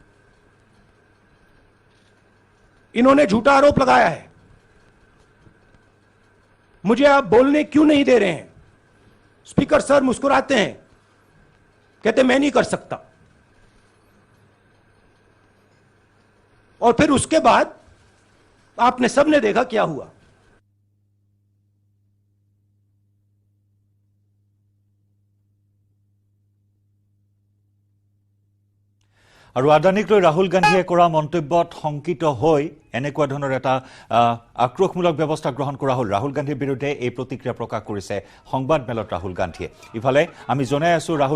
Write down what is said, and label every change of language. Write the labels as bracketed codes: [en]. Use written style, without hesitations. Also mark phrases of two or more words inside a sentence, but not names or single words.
[hi] इन्होंने झूठा आरोप लगाया है मुझे आप बोलने क्यों नहीं दे रहे हैं [en] speaker sir [hi] मुस्कुराते हैं कहते मैं नहीं कर सकता और फिर उसके बाद आपने सबने देखा क्या हुआ [as] আৰু আদানীক লৈ ৰাহুল গান্ধীয়ে কৰা মন্তব্যত শংকিত হৈ এনেকুৱা ধৰণৰ এটা আক্ৰোশমূলক ব্যৱস্থা গ্ৰহণ কৰা হ'ল ৰাহুল গান্ধীৰ বিৰুদ্ধে এই প্ৰতিক্ৰিয়া প্ৰকাশ কৰিছে সংবাদমেলত ৰাহুল গান্ধীয়ে ইফালে আমি জনাই আছো ৰাহুল